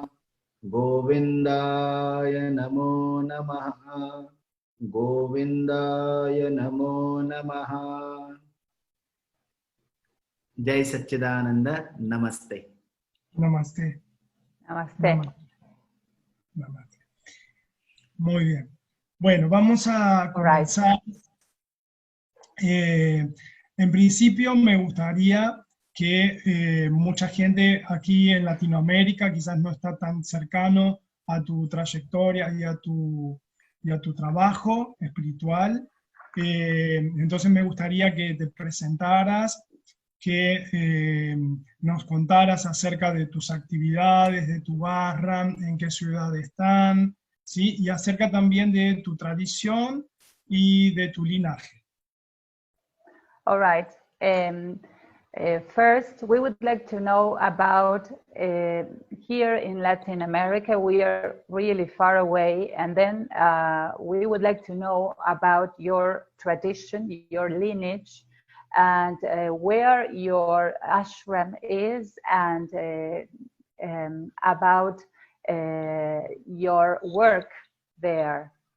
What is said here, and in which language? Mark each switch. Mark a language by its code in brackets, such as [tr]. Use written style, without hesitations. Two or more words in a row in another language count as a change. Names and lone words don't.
[sa] गोविन्दाय नमो नमः. गोविन्दाय नमो नमः. जय सच्चिदानन्द। नमस्ते. Namaste. Namaste. Namaste. [es] Muy bien. Bueno, vamos a comenzar. En principio me gustaría que mucha gente aquí en Latinoamérica quizás no está tan cercano a tu trayectoria y a tu trabajo espiritual. Entonces me gustaría que te presentaras, que nos contaras acerca de tus actividades, de tu ashram, en qué ciudad están, ¿sí? Y acerca también de tu tradición y de tu linaje. [en] All right. First, we would like to know about here in Latin America, we are really far away, and then we would like to know about your tradition, your lineage, and where your ashram is, and about your work there.